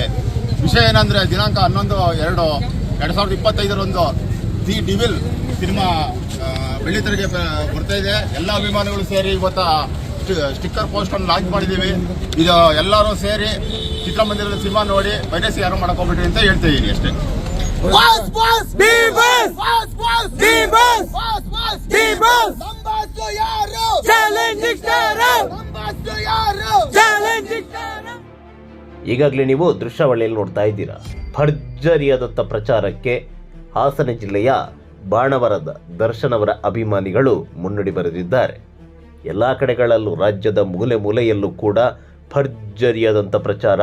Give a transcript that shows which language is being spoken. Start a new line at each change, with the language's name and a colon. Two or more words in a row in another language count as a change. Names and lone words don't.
Kannada: ವಿಷಯ ಏನಂದ್ರೆ ದಿನಾಂಕ 11/2/2025 ದಿ ಡಿವಿಲ್ ಸಿನಿಮಾ ಬೆಳ್ಳಿತೆರೆಗೆ ಬರ್ತಾ ಇದೆ. ಎಲ್ಲ ಅಭಿಮಾನಿಗಳು ಸೇರಿ ಇವತ್ತ
English: sticker post
Kannada: ಅನ್ನು ಲಾಂಚ್ ಮಾಡಿದ್ದೀವಿ. ಇದು ಎಲ್ಲರೂ ಸೇರಿ ಚಿತ್ರಮಂದಿರದ ಸಿನಿಮಾ ನೋಡಿ ಪೈರಸಿ ಯಾರು ಮಾಡಕ್ ಹೋಗ್ಬಿಟ್ರಿ ಅಂತ ಹೇಳ್ತಾ ಇದೀನಿ ಅಷ್ಟೇ.
English: Boss, boss, D-Boss, boss, boss, D-Boss, boss, boss, D-Boss.
Kannada: ನಂಬಾಸ್ತು ಯಾರು, challenging star. ನಂಬಾಸ್ತು ಯಾರು, challenging star. ಈಗಾಗಲೇ ನೀವು ದೃಶ್ಯಾವಳಿಯಲ್ಲಿ ನೋಡ್ತಾ ಇದ್ದೀರಾ. ಭರ್ಜರಿಯಾದಂಥ ಪ್ರಚಾರಕ್ಕೆ ಹಾಸನ ಜಿಲ್ಲೆಯ ಬಾಣವರದ ದರ್ಶನ್ ಅವರ ಅಭಿಮಾನಿಗಳು ಮುನ್ನುಡಿ ಬರೆದಿದ್ದಾರೆ. ಎಲ್ಲ ಕಡೆಗಳಲ್ಲೂ, ರಾಜ್ಯದ ಮೂಲೆ ಮೂಲೆಯಲ್ಲೂ ಕೂಡ ಭರ್ಜರಿಯಾದಂಥ ಪ್ರಚಾರ.